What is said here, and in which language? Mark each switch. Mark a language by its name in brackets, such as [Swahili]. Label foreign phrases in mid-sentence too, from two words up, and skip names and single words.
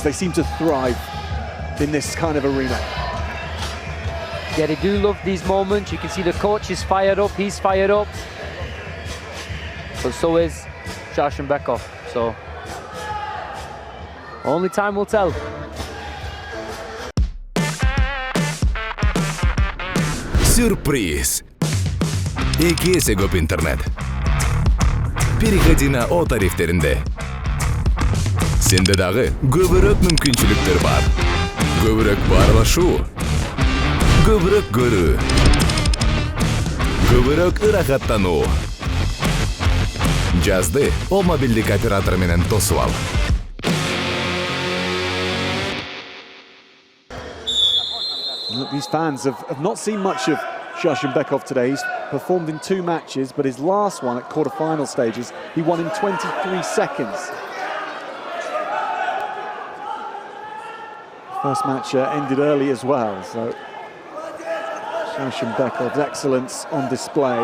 [English] They seem to thrive in this kind of arena. Yeah, they do love these moments. You can see the coach is fired up, he's fired up. But so is Shashenbekov. So only time will tell. [Kyrgyz] Сюрприз! Эки эсе көп интернет. [Russian] Переходи на [Kyrgyz] О тарифтеринде. Сенде дагы көбүрөөк мүмкүнчүлүктөр бар. Көбүрөөк баарлашуу, көбүрөөк көрүү, көбүрөөк ырахаттануу. Жазды О мобилдик оператор менен тосуп ал. [English] Look, these fans have not seen much of Shashenbekov today. He's performed in 2 matches, but his last one at quarter-final stages, he won in 23 seconds. First match ended early as well, so Shashenbekov's excellence on display.